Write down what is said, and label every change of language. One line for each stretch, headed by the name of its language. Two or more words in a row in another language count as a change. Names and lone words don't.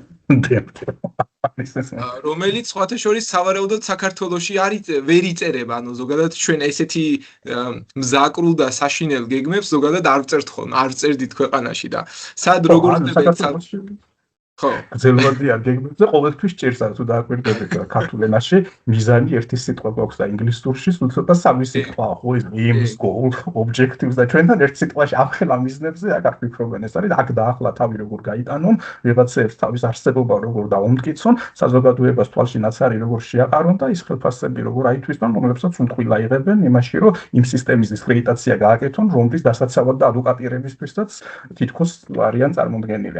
Georgian: რომელიც სხვათა შორის სავარაუდოდ საქართველოში ვერ იწერება, ანუ ზოგადად ჩვენ ესეთი მზაკრულ და საშინელ გეგმებს ზოგადად არ ვწერთ ხოლმე, არ ვწერდით ქვეყანაში და სად როგორ ხო, გრძელვადიან გეგმებზე ყოველთვის ჭირს, თუ დააკვირდებით ქართულ ენაში მიზანი ერთი სიტყვა გვაქვს და ინგლისურში ცოტა სამი სიტყვა, ხო,
English: aims, goal, objectives
Georgian: და ჩვენთან ერთ სიტყვაში ახლა მიზნებზე აქ არ ფიქრობენ, ეს არის აქ და ახლა თავი როგორ გაიტანონ, ვიღაცებს თავის არსებობა როგორ დაუმტკიცონ, საზოგადოებას თვალში ნაცარი როგორ შეაყარონ და ის ხელფასები როგორ აითვისონ, რომლებსაც უმტყვილ აიღებენ იმაში, რომ იმ სისტემის დისკრედიტაცია გააკეთონ, რომლის დასაცავად და ადვოკატირებისთვისაც თითქოს არიან წარმოდგენილი.